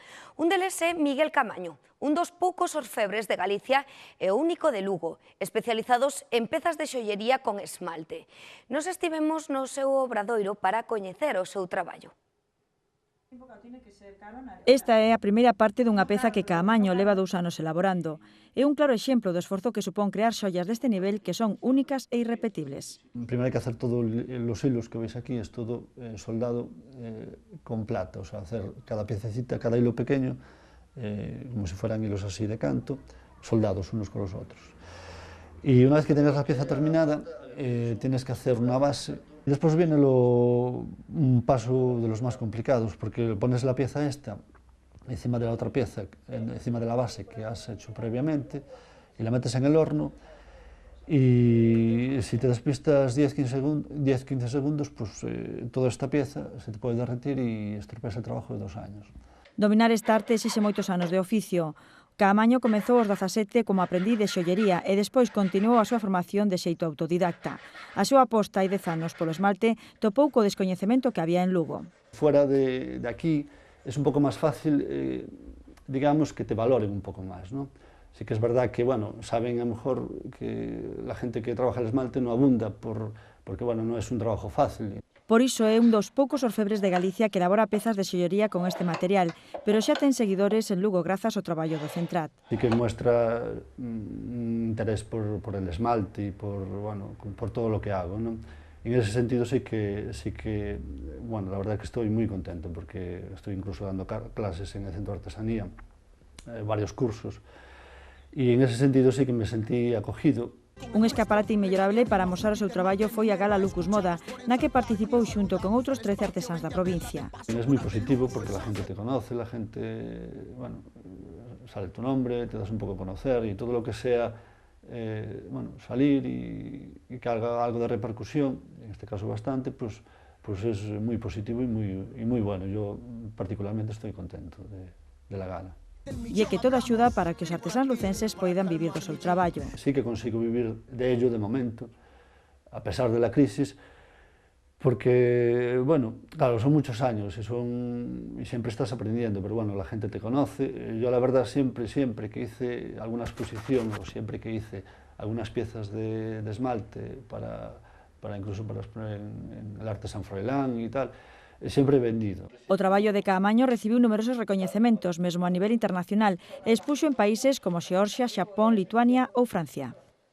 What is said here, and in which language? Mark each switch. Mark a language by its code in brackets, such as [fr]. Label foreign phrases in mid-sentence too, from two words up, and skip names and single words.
[gl] Un deles é Miguel Camaño, un dos poucos orfebres de Galicia e o único de Lugo, especializados en pezas de xollería con esmalte. Nos estivemos no seu obradoiro para coñecer o seu traballo. Esta é a primeira parte dunha peza que Caamaño leva 2 anos elaborando. É un claro exemplo do esforzo que supón crear xollas deste nivel que son únicas e irrepetibles. [es] Primero hai que hacer todos los hilos que veis aquí, es todo soldado con plata, o sea, hacer cada piececita, cada hilo pequeño, como si fueran hilos así de canto, soldados unos con los otros. Y una vez que tengas la pieza terminada, tienes que hacer una base. Y después viene un paso de los más complicados, porque pones la pieza esta encima de la otra pieza, encima de la base que has hecho previamente, y la metes en el horno, y si te despistas 10-15 segundos, pues toda esta pieza se te puede derretir y estropeas el trabajo de 2 años. [gl] Dominar esta arte exixe moitos anos de oficio. Caamaño comezou aos 17 como aprendiz de xollería e despois continuou a súa formación de xeito autodidacta. A súa aposta hai 10 anos polo esmalte topou co descoñecemento que había en Lugo. [es] Fuera de aquí es un poco más fácil, digamos, que te valoren un poco más, ¿no? Sí que es verdad que, bueno, saben a lo mejor que la gente que trabaja el esmalte no abunda porque, bueno, no es un trabajo fácil. [gl] Por iso é un dos poucos orfebres de Galicia que elabora pezas de xollería con este material, pero xa ten seguidores en Lugo grazas ao traballo do Centrat. [es] Sí que muestra interés por el esmalte y por todo lo que hago, ¿no? En ese sentido sí que, bueno, la verdad es que estoy muy contento porque estoy incluso dando clases en el Centro de Artesanía, varios cursos, y en ese sentido sí que me sentí acogido. [gl] Un escaparate inmellorable para amosar o seu traballo foi a Gala Lucus Moda, na que participou xunto con outros 13 artesáns da provincia. [es] Es muy positivo porque la gente te conoce, la gente, bueno, sale tu nombre, te das un poco a conocer y todo lo que sea, bueno, salir y que haga algo de repercusión, en este caso bastante, pues es muy positivo y muy bueno. Yo particularmente estoy contento de la gala. [gl] E é que toda axuda para que os artesáns lucenses poidan vivir do seu traballo. [es] Sí que consigo vivir de ello de momento, a pesar de la crisis, porque, bueno, claro, son muchos años y siempre estás aprendiendo, pero bueno, la gente te conoce. Yo la verdad siempre que hice alguna exposición o siempre que hice algunas piezas de esmalte incluso para exponer en el Arte San Froilán y tal, [gl] sempre vendido. O traballo de Caamaño recibiu numerosos recoñecementos, mesmo a nivel internacional, e expuxo en países como Xeorxia, Xapón, Lituania ou Francia.